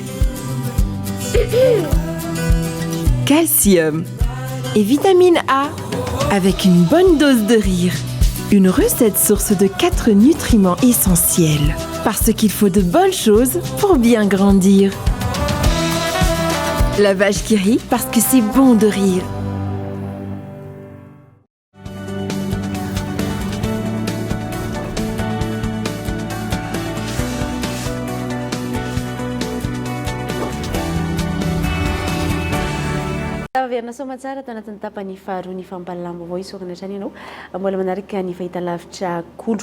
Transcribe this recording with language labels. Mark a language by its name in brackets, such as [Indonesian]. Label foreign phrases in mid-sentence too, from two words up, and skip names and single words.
[French] Calcium et vitamine A avec une bonne dose de rire. Une recette source de 4 nutriments essentiels. Parce qu'il faut de bonnes choses pour bien grandir. La vache qui rit parce que c'est bon de rire. [Malagasy] Verina somatsara tao anatin'ny tapany faharoa ny fampahalalam-baovao isokana hatrany ianao mbola manaraka ny fahitalavitra kolo.